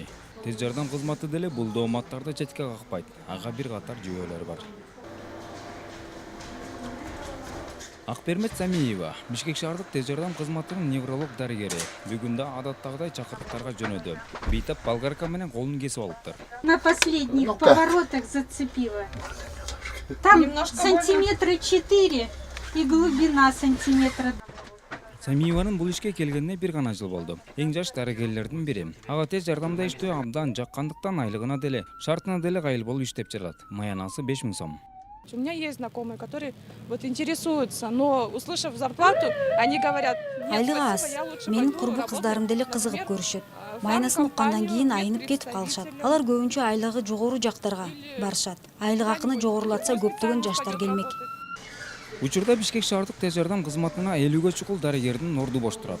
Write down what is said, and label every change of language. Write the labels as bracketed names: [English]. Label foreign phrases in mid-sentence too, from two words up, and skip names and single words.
[Kyrgyz] Тез жардам кызматы деле бул дооматтарды четке какпайт. Ага бир катар жүйөлөр бар. Акбермет Самиева, Бишкек шаардык тез жардам кызматынын невролог дарыгери. Бүгүн да адаттагыдай чакырыктарга жөнөдү. Бейтап болгарка менен колун кесип алыптыр. [Russian] На последних поворотах зацепила. Там сантиметра 4 и глубина сантиметра. [Kyrgyz] Самиеванын бул ишке келгенине бир гана жыл болду. Эң жаш дарыгерлердин бири. Ага тез жардамда иштөө абдан жаккандыктан айлыгына деле, шартына деле кайыл болуп иштеп жатат. Маянасы 5000 сом. [Russian] У меня есть знакомые, которые интересуются, но услышав зарплату, они говорят: [Kyrgyz] айлыгы аз. Менин курбу кыздарым деле кызыгып көрүшөт. Майнасын уккандан кийин айнып кетип калышат. Алар көбүнчө айлыгы жогору жактарга барышат. Айлык акыны жогорулатса көптөгөн жаштар келмек. Учурда Бишкек шаардык тез жардам кызматына 50ге чукул дарыгердин орду бош турат.